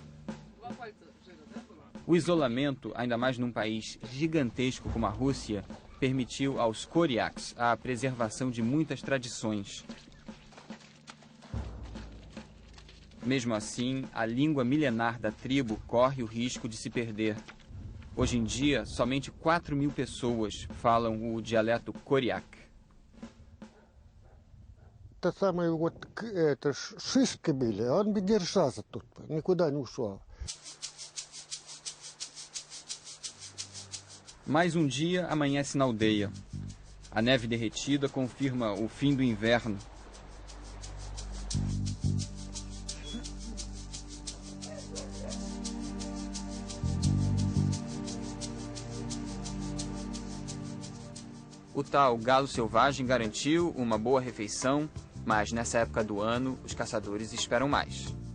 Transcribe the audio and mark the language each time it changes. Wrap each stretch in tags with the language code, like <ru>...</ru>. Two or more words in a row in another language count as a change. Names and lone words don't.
<pt>O isolamento, ainda mais num país gigantesco como a Rússia, permitiu aos Koryaks a preservação de muitas tradições. Mesmo assim, a língua milenar da tribo corre o risco de se perder. Hoje em dia, somente 4 mil pessoas falam o dialeto Koryak.</pt> <ru>Это самый вот это шишки были, он бы держался тут, никуда не ушел.</ru> <pt>Mais um dia amanhece na aldeia. A neve derretida confirma o fim do inverno. O tal galo selvagem garantiu uma boa refeição, mas nessa época do ano os caçadores esperam mais.</pt>